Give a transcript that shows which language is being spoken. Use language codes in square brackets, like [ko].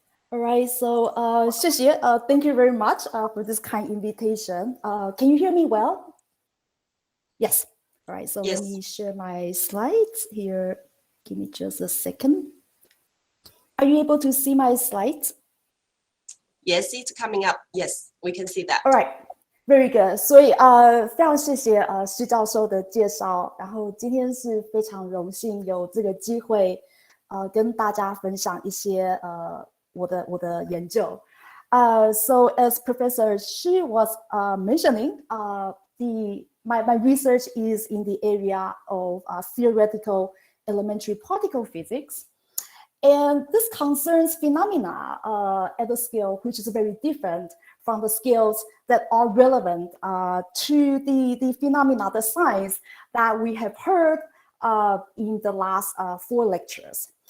[en] All right, so Shih, thank you very much for this kind invitation. Can you hear me well? Yes. All right, so yes. Let me share my slides here. Give me just a second. Are you able to see my slides? Yes, it's coming up. Yes, we can see that. All right, very good. [zh] 所以非常谢谢施教授的介绍。然后今天是非常荣幸有这个机会跟大家分享一些我的研究。 [en] So as Professor Shih was mentioning, my research is in the area of theoretical elementary particle physics. And this concerns phenomena at a scale which is very different from the scales that are relevant to the phenomena, the science that we have heard in the last 4 lectures.